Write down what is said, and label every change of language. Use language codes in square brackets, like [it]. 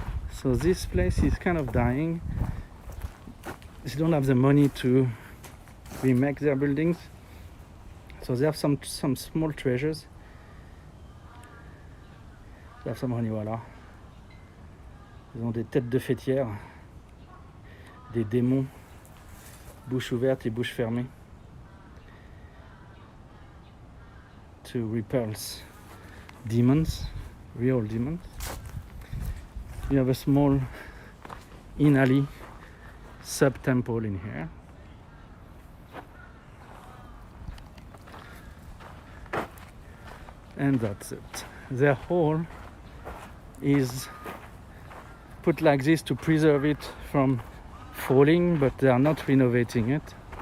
[en] So this place is kind of dying. They don't have the money to remake their buildings. So they have some small treasures. They have some honey, voilà. [fr] Ils ont des têtes de fêtières, des démons, bouche ouverte et bouche fermée, [en] to repulse demons, real demons. You have a small inali sub-temple in here. And that's it. Their hall is put like this to preserve it from falling, but they are not renovating it.